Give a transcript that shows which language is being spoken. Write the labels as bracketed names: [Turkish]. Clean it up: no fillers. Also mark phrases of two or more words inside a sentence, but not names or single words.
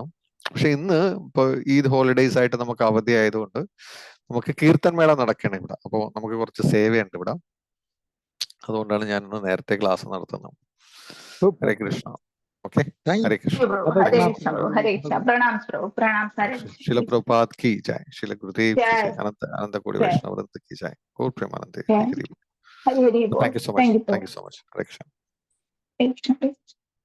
[Malayalam] പക്ഷെ ഇന്ന് ഇപ്പൊ ഈദ് ഹോളിഡേയ്സ് ആയിട്ട് നമുക്ക് അവധി ആയതുകൊണ്ട് നമുക്ക് കീർത്തൻ മേള നടക്കണം ഇവിടെ. അപ്പോൾ നമുക്ക് കുറച്ച് സേവയുണ്ട് ഇവിടെ. അതുകൊണ്ടാണ് ഞാൻ ഇന്ന് നേരത്തെ ക്ലാസ് നടത്തുന്നത്. ഹരേ കൃഷ്ണ. ഓക്കെ. ഹരേ കൃഷ്ണ. ഹരേ കൃഷ്ണ പ്രഭു. ഹരേ കൃഷ്ണ. പ്രണാം പ്രഭു. പ്രണാം. ഹരേ കൃഷ്ണ. [Hindi] शिल प्रभुपाद की जय. शिल गुरुदेव की जय. अनंत अनंत कोटि वैष्णव वृंद की जय. [Bangla] গৌর প্রেমানন্দে. হরি হরি বোল. [English] Thank you so much. Thank you so much. Hare Krishna. Hare Krishna.